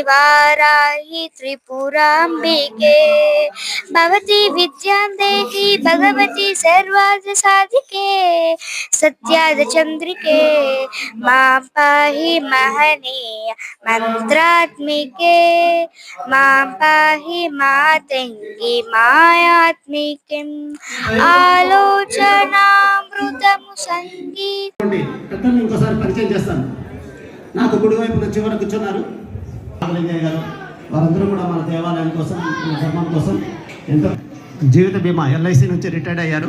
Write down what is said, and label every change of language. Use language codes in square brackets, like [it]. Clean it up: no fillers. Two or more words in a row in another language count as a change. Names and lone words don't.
[sa] वाराही त्रिपुरांबिके भवती विद्यां देहि भगवती सर्वार्थ साधिके सत्याद चंद्रिके मां पाहि महनीय मंत्रात्मिके मां पाहि मातंगी मायात्मिकीं ఆలోచనామృతము సంగీత. [te] పెద్దలు ఇంకోసారి పరిచయం చేస్తాను. నాకు కుడివైపున చివర కూర్చున్నారు గారు. వారందరూ కూడా మన దేవాలయం కోసం, మన ధర్మం కోసం ఎంతో జీవిత బీమా LIC నుంచి రిటైర్డ్ అయ్యారు.